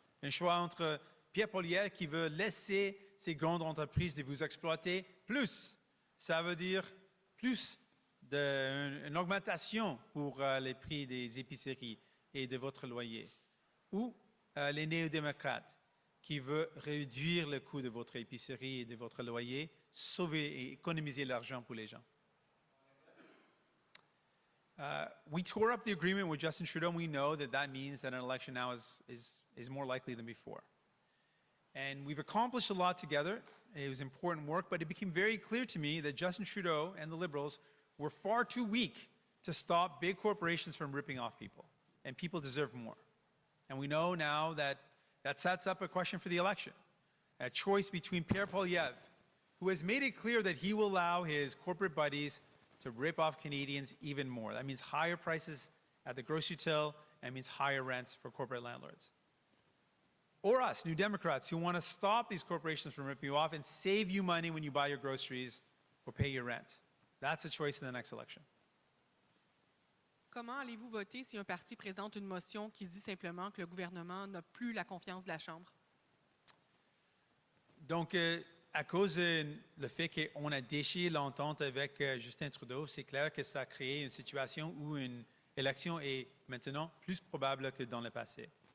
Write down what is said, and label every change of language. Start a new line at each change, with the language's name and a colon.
French: Un choix entre Pierre Poilievre qui veut laisser ces grandes entreprises de vous exploiter, plus, ça veut dire plus d'une augmentation pour les prix des épiceries et de votre loyer. Ou les néo-démocrates qui veulent réduire le coût de votre épicerie et de votre loyer, sauver et économiser l'argent pour les gens.
English: We tore up the agreement with Justin Trudeau, and we know that that means that an election now is more likely than before. And we've accomplished a lot together. It was important work, but it became very clear to me that Justin Trudeau and the Liberals were far too weak to stop big corporations from ripping off people, and people deserve more. And we know now that that sets up a question for the election, a choice between Pierre Poilievre, who has made it clear that he will allow his corporate buddies to rip off Canadians even more. That means higher prices at the grocery till, and means higher rents for corporate landlords. Or us, New Democrats, who want to stop these corporations from ripping you off and save you money when you buy your groceries or pay your rent. That's a choice in the next election.
French: Comment allez-vous voter si un parti présente une motion qui dit simplement que le gouvernement n'a plus la confiance de la Chambre? Donc, à cause du fait qu'on a déchiré l'entente avec Justin Trudeau, c'est clair que ça a créé une situation où une élection est maintenant plus probable que dans le passé.